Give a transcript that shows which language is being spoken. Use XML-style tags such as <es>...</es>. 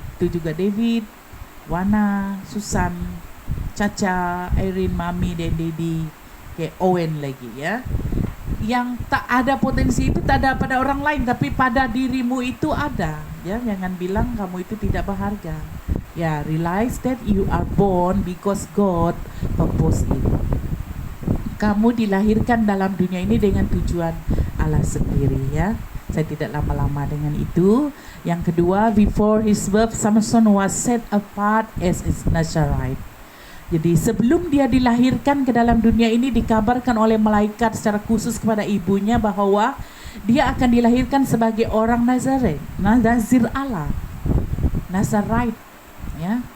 <id>Itu juga David, Wana, Susan, Caca, Erin, Mami, dan Dedi, kayak Owen lagi, ya. Yang tak ada potensi itu tak ada pada orang lain, tapi pada dirimu itu ada, ya. Jangan bilang kamu itu tidak berharga.</id> <en>Ya, realize that you are born because God purpose it.</en> <id>Kamu dilahirkan dalam dunia ini dengan tujuan Allah sendiri, ya. Saya tidak lama-lama dengan itu. Yang kedua,</id> <en>before his birth, Samson was set apart as a Nazarite.</en> <id>Jadi sebelum dia dilahirkan ke dalam dunia ini, dikabarkan oleh malaikat secara khusus kepada ibunya bahwa dia akan dilahirkan sebagai orang Nazareth, Nazir Allah, Nazarite, ya.</id>